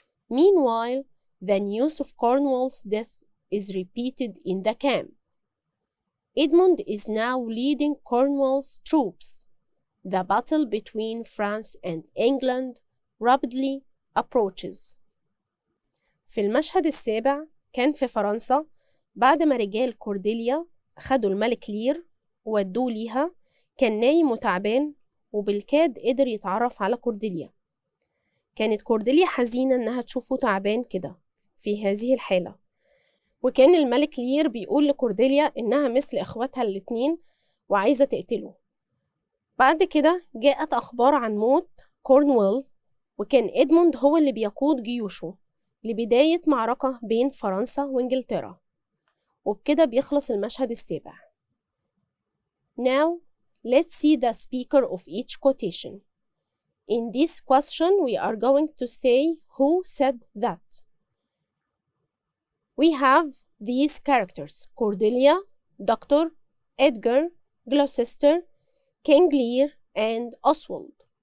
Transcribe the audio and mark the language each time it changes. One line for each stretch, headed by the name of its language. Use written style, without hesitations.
English: Meanwhile, the news of Cornwall's death is repeated in the camp. Edmund is now leading Cornwall's troops. The battle between France and England rapidly approaches.
Arabic: في المشهد السابع كان في فرنسا بعد ما رجال كورديليا خدوا الملك لير وودوه ليها. كان نايم وتعبان وبالكاد قدر يتعرف على كورديليا. كانت كورديليا حزينة إنها تشوفه تعبان كده في هذه الحالة، وكان الملك لير بيقول لكورديليا إنها مثل إخواتها الاتنين وعايزة تقتله. بعد كده جاءت أخبار عن موت كورنويل، وكان إدموند هو اللي بيقود جيوشه لبداية معركة بين فرنسا وإنجلترا. وبكده بيخلص المشهد السابع.
English: Now, let's see the speaker of each quotation. In this question, we are going to say who said that. We have these characters: Cordelia, Dr., Edgar, Gloucester, King Lear, and Oswald.